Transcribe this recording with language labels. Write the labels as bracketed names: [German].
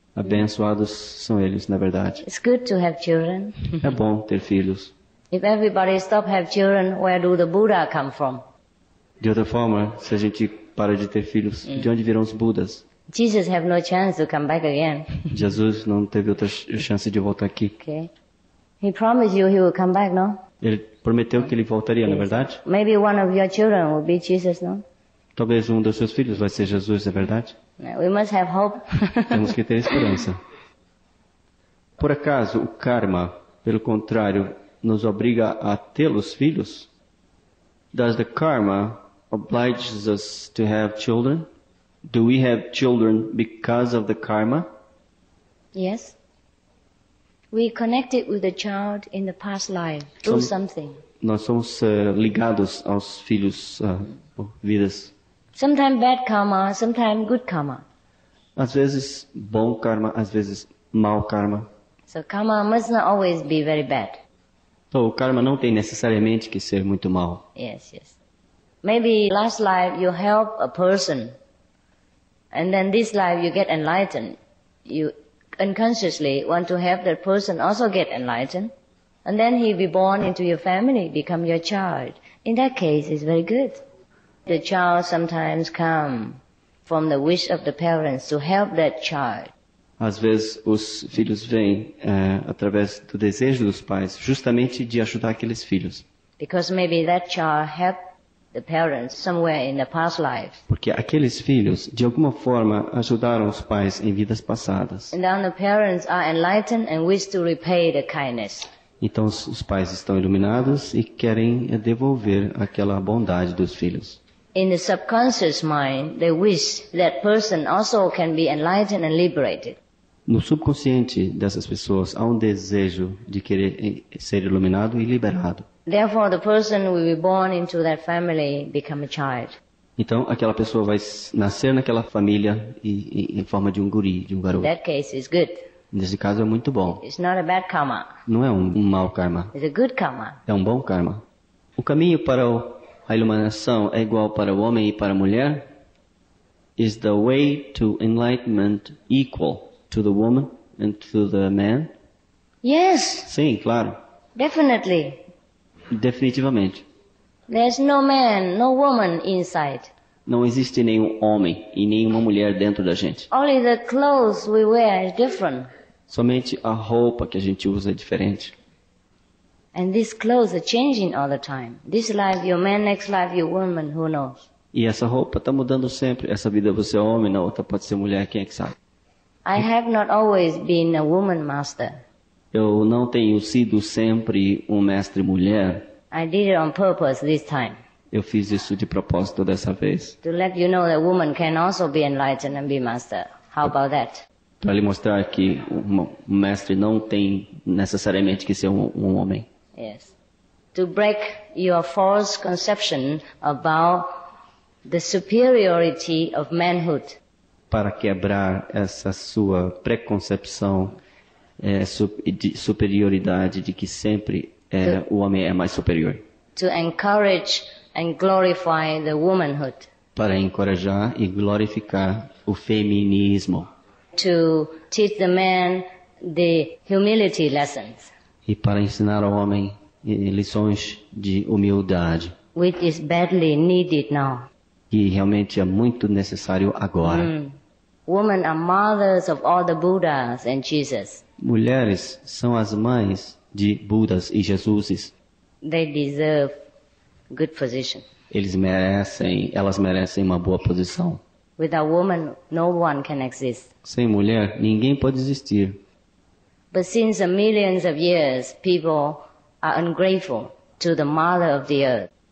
[Portuguese] Abençoados são eles, na verdade. [English] It's good to have children. [Portuguese] É bom ter filhos. [English] If everybody stop have children, where do the Buddha come from? [Portuguese] De outra forma, se a gente para de ter filhos, de onde virão os Budas? [English] Jesus have no chance to come back again. [Portuguese] Jesus não teve outra chance de voltar aqui. [English] Okay. He promised you he will come back, no? [Portuguese] Ele prometeu que ele voltaria, na verdade? [English] Maybe one of your children will be Jesus, no? [Portuguese] Talvez um dos seus filhos vai ser Jesus, é verdade? [English] We must have hope. [Portuguese] Temos que ter esperança. Por acaso, o karma, pelo contrário, nos obriga a tê-los filhos? [English] Does the karma oblige us to have children? Do we have children because of the karma? Yes. We connected with the child in the past life through something. [Portuguese] Nós somos ligados aos filhos por vidas. [English] Sometimes bad karma, sometimes good karma. [Portuguese] Às vezes bom karma, às vezes mau karma. [English] So karma must not always be very bad. [Portuguese] Então, o karma não tem necessariamente que ser muito mau. [English] Yes. Maybe last life you help a person, and then this life you get enlightened. You unconsciously want to have that person also get enlightened, and then he be born into your family, become your child. In that case, it's very good. The child sometimes come from the wish of the parents to help that child. [Portuguese] Às vezes os filhos vêm através do desejo dos pais, justamente de ajudar aqueles filhos. [English] Because maybe that child helped the parents somewhere in the past life. [Portuguese] Porque aqueles filhos, de alguma forma, ajudaram os pais em vidas passadas. [English] And then the parents are enlightened and wish to repay the kindness. [Portuguese] Então os pais estão iluminados e querem devolver aquela bondade dos filhos. [English] In the subconscious mind, they wish that person also can be enlightened and liberated. [Portuguese] No subconsciente dessas pessoas há um desejo de querer ser iluminado e liberado. [English] Therefore, the person will be born into that family, become a child. [Portuguese] Então, aquela pessoa vai nascer naquela família em forma de um guri, de um garoto. [English] That case is good. [Portuguese] Nesse caso é muito bom. [English] It's not a bad karma. [Portuguese] Não é um mau karma. [English] It's a good karma. [Portuguese] É um bom karma. O caminho para a iluminação é igual para o homem e para a mulher? [English] Is the way to enlightenment equal to the woman and to the man? Yes, [Portuguese] Sim, claro. [English] definitely. [Portuguese] Definitivamente. [English] There's no man, no woman inside. [Portuguese] Não existe nenhum homem e nenhuma mulher dentro da gente. [English] Only the clothes we wear is different. [Portuguese] Somente a roupa que a gente usa é diferente. [English] And these clothes are changing all the time. This life you're man, next life you're woman, who knows? [Portuguese] E essa roupa está mudando sempre. Essa vida você é homem, na outra pode ser mulher, quem é que sabe? [English] I have not always been a woman master. [Portuguese] Eu não tenho sido sempre um mestre mulher. [English] I did it on purpose this time. [Portuguese] Eu fiz isso de propósito dessa vez, [English] to let you know that woman can also be enlightened and be master. How about that? [Portuguese] para lhe mostrar que um mestre não tem necessariamente que ser um homem. [English] Yes. To break your false conception about the superiority of manhood. [Portuguese] Para quebrar essa sua preconcepção de superioridade de que sempre o homem é mais superior. [English] To encourage and glorify the womanhood. [Portuguese] Para encorajar e glorificar o feminismo. [English] To teach the man the humility lessons. [Portuguese] E para ensinar ao homem lições de humildade. [English] Which is badly needed now. [Portuguese] Que realmente é muito necessário agora. [English] Women are mothers of all the Buddhas and Jesus. [Portuguese] Mulheres são as mães de Budas e Jesuses. [English] They deserve good position. [Portuguese] Elas merecem uma boa posição. [English] Without woman, no one can exist. [Portuguese] Sem mulher, ninguém pode existir. [English] But since millions of years, people are ungrateful to the mother of the earth.